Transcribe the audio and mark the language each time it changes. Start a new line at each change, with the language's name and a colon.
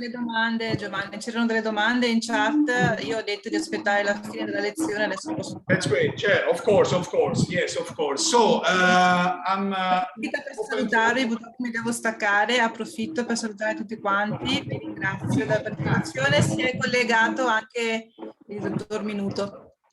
Italian: delle domande, Giovanni, c'erano delle domande in chat. Io ho detto di aspettare la fine della lezione, adesso posso.
English: That's great. Yeah, of course, yes, of course. So I'm.
Italian: Per salutarvi, purtroppo mi devo staccare, approfitto per salutare tutti quanti, vi ringrazio della partecipazione, si è collegato anche il dottor Minuto.